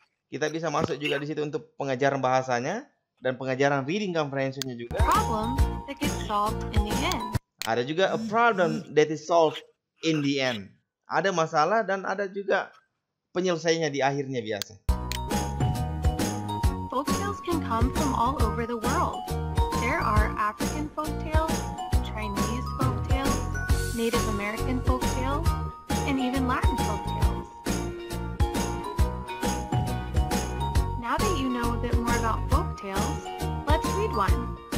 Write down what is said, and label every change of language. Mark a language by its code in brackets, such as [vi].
[id] Kita bisa masuk juga di situ untuk pengajaran bahasanya dan pengajaran reading comprehensionnya juga. [en] Problem that gets solved in the end. [id] Ada juga [en] a problem that is solved in the end. [id] Ada masalah dan ada juga penyelesaiannya di akhirnya biasa. [en] Folktales can come from all over the world. There are African folktales, Chinese folktales, Native American folktales, and even Latin folktales. Now that you know a bit more about folktales, let's read one.